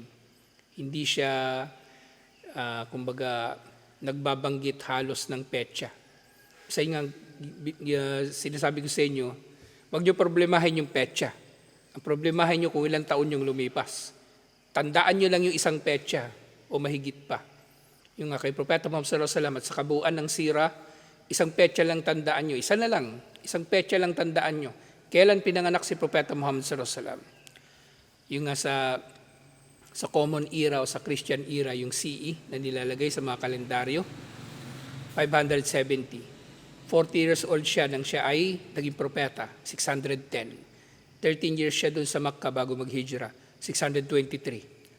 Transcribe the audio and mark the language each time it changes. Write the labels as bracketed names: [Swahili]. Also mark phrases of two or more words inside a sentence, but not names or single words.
[Filipino] Hindi siya, kumbaga, nagbabanggit halos ng petsa. Kasi nga, sinasabi ko sa inyo, huwag niyo problemahin yung petsa. Ang problemahin niyo kung ilang taon yung lumipas. Tandaan niyo lang yung isang petsa o mahigit pa. Yung kay Propeta Muhammad [Arabic] صلى الله عليه وسلم [Filipino] at sa kabuuan ng sira, isang petsa lang tandaan niyo. Isa na lang, isang petsa lang tandaan niyo. Kailan pinanganak si Propeta Muhammad [Arabic] صلى الله عليه وسلم? [Filipino] Yung nga sa [English] common era [Filipino] o sa [English] Christian era, [Filipino] yung CE na nilalagay sa mga kalendaryo, 570. 40 [English] years old [Filipino] siya nang siya ay naging propeta, 610. 13 years siya doon sa Makkah bago mag-hijra, 623.